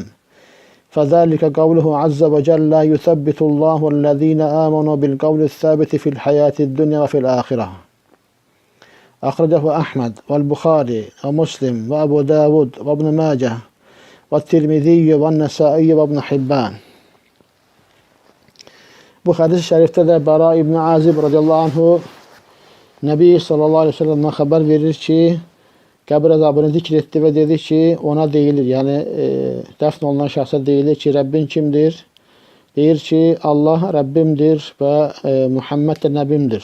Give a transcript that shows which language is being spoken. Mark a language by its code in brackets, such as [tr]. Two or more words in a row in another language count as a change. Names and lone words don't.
[ar] فذلك قوله عز وجل يثبت الله الذين آمنوا بالقول الثابت في الحياة الدنيا وفي الآخرة. أخرجه أحمد والبخاري ومسلم وأبو داود وابن ماجه والترمذي والنسائي وابن حبان. [az] Bu hadis-i şərifdə də Bara ibn Azib [ar] رضي الله عنه [az] Nəbi [ar] صلى الله عليه وسلم [az] xəbər verir ki, qəbir əzabını zikr etdi və dedi ki, ona deyilir, yəni dəfn olunan şəxsə deyilir ki, Rəbbin kimdir? Deyir ki, Allah Rəbbimdir və Muhammed də Nəbimdir.